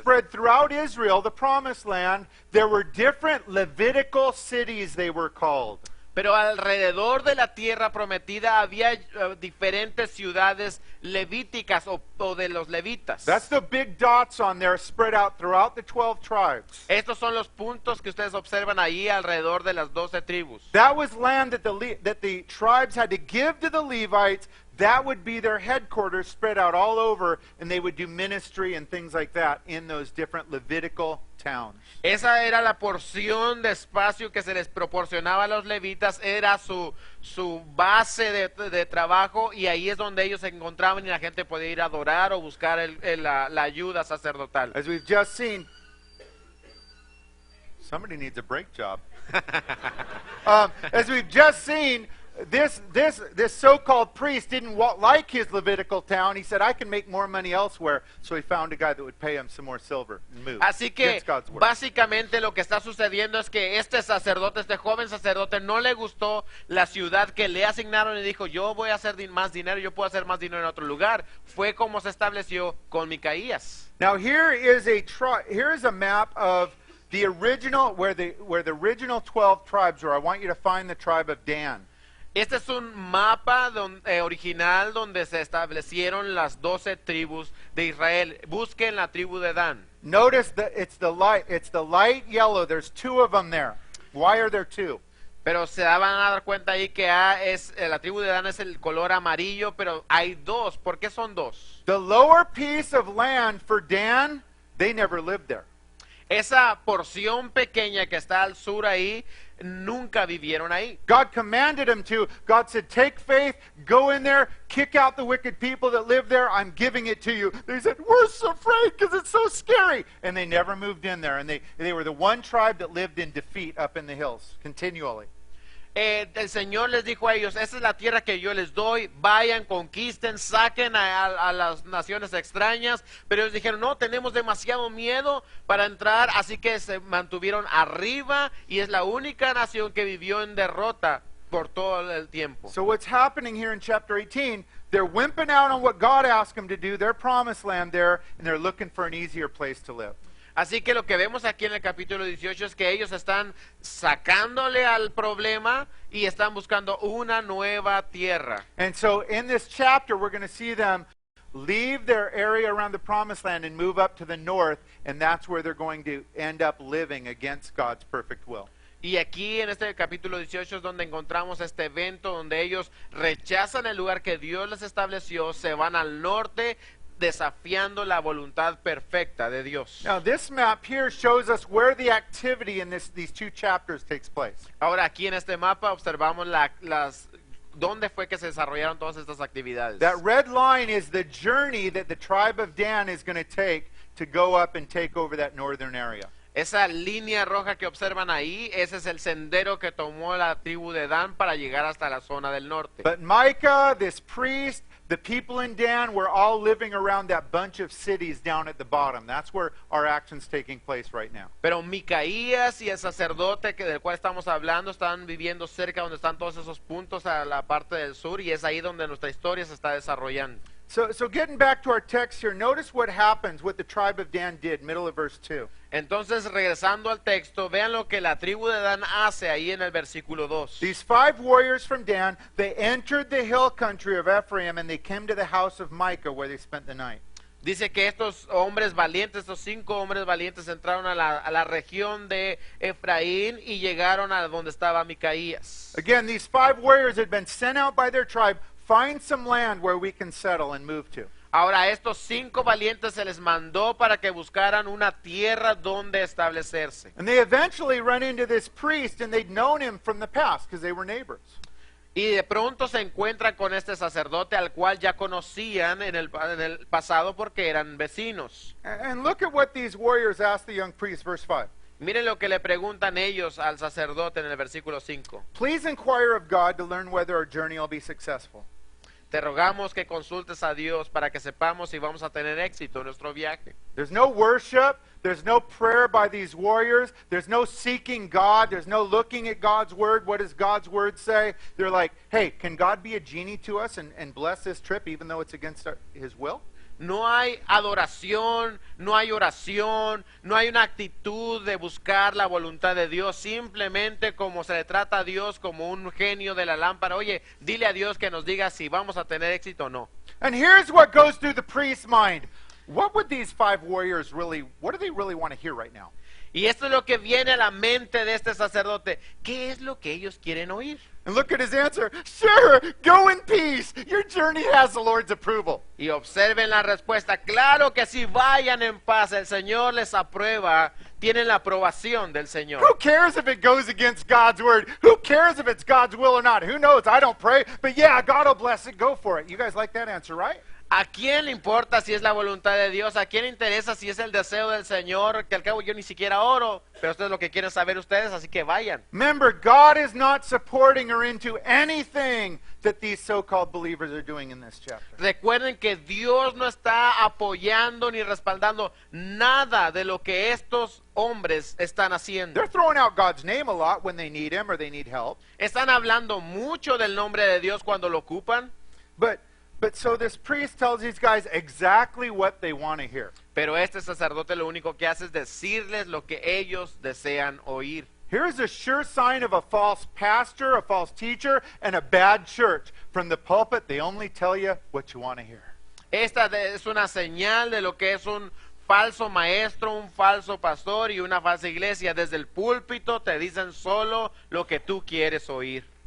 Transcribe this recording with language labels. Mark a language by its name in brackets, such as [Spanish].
[English] spread throughout Israel, the promised land, there were different Levitical cities, they were called. [Spanish] Pero alrededor de la tierra prometida había diferentes ciudades levíticas o de los levitas. [English] That's the big dots on there spread out throughout the 12 tribes. [Spanish] Estos son los puntos que ustedes observan ahí alrededor de las 12 tribus. [English] That was land that the tribes had to give to the Levites. That would be their headquarters spread out all over, and they would do ministry and things like that in those different Levitical towns. [Spanish] Esa era la porción de espacio que se les proporcionaba a los levitas, era su base de trabajo, y ahí es donde ellos se encontraban y la gente podía ir a adorar o buscar la ayuda sacerdotal. [English] As we've just seen, somebody needs a brake job. As we've just seen, this so-called priest didn't like his Levitical town. He said, I can make more money elsewhere. So he found a guy that would pay him some more silver and move. [Spanish] Así que [English] Against God's word. [Spanish] básicamente lo que está sucediendo es que este joven sacerdote, no le gustó la ciudad que le asignaron y dijo, yo voy a hacer más dinero, yo puedo hacer más dinero en otro lugar. Fue como se estableció con Micaías. [English] Now here is a map of the original, where the original 12 tribes were. I want you to find the tribe of Dan. [Spanish] Este es un mapa original donde se establecieron las 12 tribus de Israel. Busquen la tribu de Dan. [English] Notice that it's the light yellow. There's two of them there. Why are there two? [Spanish] Pero se van a dar cuenta ahí que la tribu de Dan es el color amarillo, pero hay dos. ¿Por qué son dos? [English] The lower piece of land for Dan, they never lived there. [Spanish] Esa porción pequeña que está al sur ahí, nunca vivieron ahí. [English] God commanded them to. God said, take faith, go in there, kick out the wicked people that live there. I'm giving it to you. They said, we're so afraid because it's so scary. And they never moved in there. And they were the one tribe that lived in defeat up in the hills continually. [Spanish] el Señor les dijo a ellos, esta es la tierra que yo les doy, vayan, conquisten, saquen a las naciones extrañas, pero ellos dijeron, no, tenemos demasiado miedo para entrar, así que se mantuvieron arriba y es la única nación que vivió en derrota por todo el tiempo. [English] So what's happening here in chapter 18, they're wimping out on what God asked them to do, their promised land there, and they're looking for an easier place to live. [Spanish] Así que lo que vemos aquí en el capítulo 18 es que ellos están sacándole al problema y están buscando una nueva tierra. [English] And so in this chapter, we're going to see them leave their area around the promised land and move up to the north, and that's where they're going to end up living against God's perfect will. [Spanish] Y aquí en este capítulo 18 es donde encontramos este evento donde ellos rechazan el lugar que Dios les estableció, se van al norte desafiando la voluntad perfecta de Dios. [English] Now, this map here shows us where the activity in these two chapters takes place. [Spanish] Ahora aquí en este mapa observamos dónde fue que se desarrollaron todas estas actividades. [English] That red line is the journey that the tribe of Dan is going to take to go up and take over that northern area. [Spanish] Esa línea roja que observan ahí, ese es el sendero que tomó la tribu de Dan para llegar hasta la zona del norte. [English] But Micah, this priest, the people in Dan were all living around that bunch of cities down at the bottom. That's where our action's taking place right now. [Spanish] Pero Micaías y el sacerdote del cual estamos hablando están viviendo cerca donde están todos esos puntos a la parte del sur y es ahí donde nuestra historia se está desarrollando. [English] So getting back to our text here, notice what happens, what the tribe of Dan did, middle of verse 2. [Spanish] Entonces, regresando al texto, vean lo que la tribu de Dan hace ahí en el versículo 2. [English] These 5 warriors from Dan, they entered the hill country of Ephraim and they came to the house of Micah where they spent the night. [Spanish] Dice que estos hombres valientes, estos 5 hombres valientes entraron a la región de Efraín y llegaron a donde estaba Micaías. [English] Again, these 5 warriors had been sent out by their tribe, find some land where we can settle and move to. [Spanish] Ahora, a estos 5 valientes se les mandó para que buscaran una tierra donde establecerse. [English] And they eventually run into this priest, and they'd known him from the past because they were neighbors. [Spanish] Y de pronto se encuentran con este sacerdote al cual ya conocían en el pasado porque eran vecinos. [English] And look at what these warriors asked the young priest, verse 5. [Spanish] Miren lo que le preguntan ellos al sacerdote en el versículo 5. [English] Please inquire of God to learn whether our journey will be successful. [Spanish] Te rogamos que consultes a Dios para que sepamos si vamos a tener éxito en nuestro viaje. [English] There's no worship. There's no prayer by these warriors. There's no seeking God. There's no looking at God's word. What does God's word say? They're like, hey, can God be a genie to us and bless this trip even though it's against his will? [Spanish] No hay adoración, no hay oración, no hay una actitud de buscar la voluntad de Dios, simplemente como se le trata a Dios como un genio de la lámpara. Oye, dile a Dios que nos diga si vamos a tener éxito o no. [English] And here's what goes through the priest's mind. What would these 5 warriors really, what do they really want to hear right now? [Spanish] Y esto es lo que viene a la mente de este sacerdote. ¿Qué es lo que ellos quieren oír? [English] And look at his answer. Sure, go in peace. Your journey has the Lord's approval. [Spanish] Y observen la respuesta. Claro que si vayan en paz, el Señor les aprueba, tienen la aprobación del Señor. [English] Who cares if it goes against God's word? Who cares if it's God's will or not? Who knows? I don't pray, but yeah, God will bless it. Go for it. You guys like that answer, right? [Spanish] ¿A quién le importa si es la voluntad de Dios? ¿A quién le interesa si es el deseo del Señor? Que al cabo yo ni siquiera oro, pero esto es lo que quieren saber ustedes, así que vayan. [English] Remember, God is not supporting or into anything that these so-called believers are doing in this chapter. [Spanish] Recuerden que Dios no está apoyando ni respaldando nada de lo que estos hombres están haciendo. [English] They're throwing out God's name a lot when they need him or they need help. [Spanish] Están hablando mucho del nombre de Dios cuando lo ocupan. [English] But so this priest tells these guys exactly what they want to hear. [Spanish] Pero este sacerdote lo único que hace es decirles lo que ellos desean oír. [English] Here's a sure sign of a false pastor, a false teacher, and a bad church. From the pulpit, they only tell you what you want to hear. [Spanish] Esta es una señal de lo que es un falso maestro, un falso pastor y una falsa iglesia. Desde el púlpito te dicen solo lo que tú quieres oír.